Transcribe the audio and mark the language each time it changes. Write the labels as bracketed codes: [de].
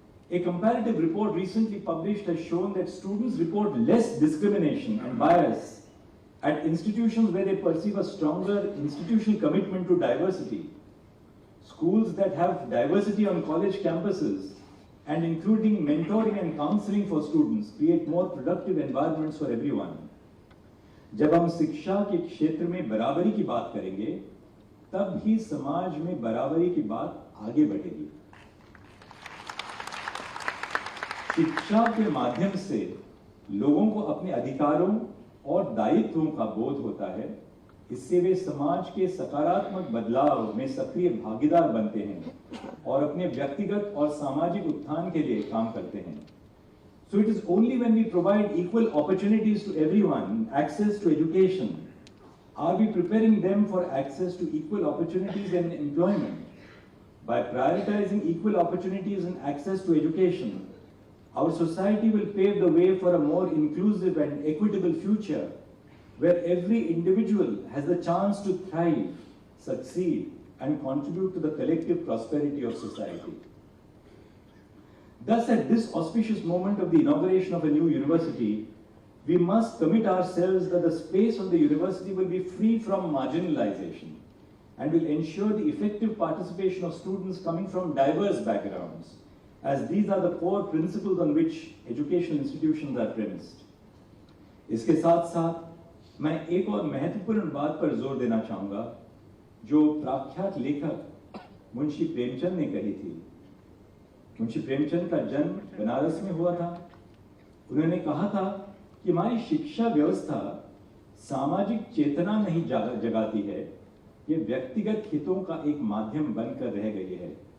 [en] A comparative report recently published has shown that students report less discrimination and bias at institutions where they perceive a stronger institutional commitment to diversity. Schools that have diversity on college campuses and including mentoring and counseling for students create more productive environments for everyone. [hi] जब हम शिक्षा के क्षेत्र में बराबरी की बात करेंगे, तब ही समाज में बराबरी की बात आगे बढ़ेगी। शिक्षा के माध्यम से लोगों को अपने अधिकारों और दायित्वों का बोध होता है। इससे वे समाज के सकारात्मक बदलाव में सक्रिय भागीदार बनते हैं और अपने व्यक्तिगत और सामाजिक उत्थान के लिए काम करते हैं। [en] So it is only when we provide equal opportunities to everyone, access to education, are we preparing them for access to equal opportunities and employment. By prioritizing equal opportunities and access to education, our society will pave the way for a more inclusive and equitable future where every individual has the chance to thrive, succeed, and contribute to the collective prosperity of society. Thus, at this auspicious moment of the inauguration of a new university, we must commit ourselves that the space of the university will be free from marginalization and will ensure the effective participation of students coming from diverse backgrounds, as these are the core principles on which educational institutions are premised. [hi] इसके साथ साथ मैं एक और महत्वपूर्ण बात पर जोर देना चाहूंगा जो प्रख्यात लेखक मुंशी प्रेमचंद ने कही थी। मुंशी प्रेमचंद का जन्म बनारस में हुआ था। उन्होंने कहा था कि हमारी शिक्षा व्यवस्था सामाजिक चेतना नहीं जगाती है, ये व्यक्तिगत हितों का एक माध्यम बनकर रह गई है।